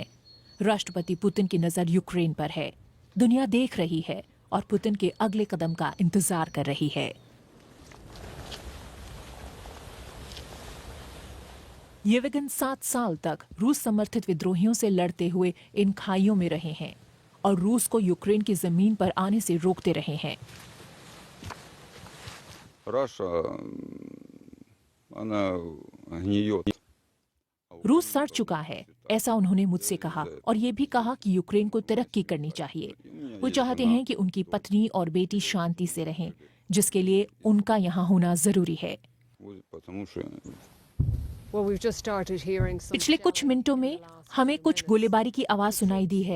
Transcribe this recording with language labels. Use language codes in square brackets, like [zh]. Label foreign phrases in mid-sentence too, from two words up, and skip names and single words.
[hi] राष्ट्रपति पुतिन की नजर यूक्रेन पर है। दुनिया देख रही है और पुतिन के अगले कदम का इंतजार कर रही है। येवगन 7 साल तक रूस समर्थित विद्रोहियों से लड़ते हुए इन खाइयों में रहे हैं और रूस को यूक्रेन की जमीन पर आने से रोकते रहे हैं। [ru] Russia, она гниет. [hi] रूस सड़ चुका है, ऐसा उन्होंने मुझसे कहा और ये भी कहा कि यूक्रेन को तरक्की करनी चाहिए। वो चाहते हैं कि उनकी पत्नी और बेटी शांति से रहें, जिसके लिए उनका यहाँ होना जरूरी है। [ru] Потому что [hi] पिछले कुछ मिनटों में हमें कुछ गोलीबारी की आवाज सुनाई दी है।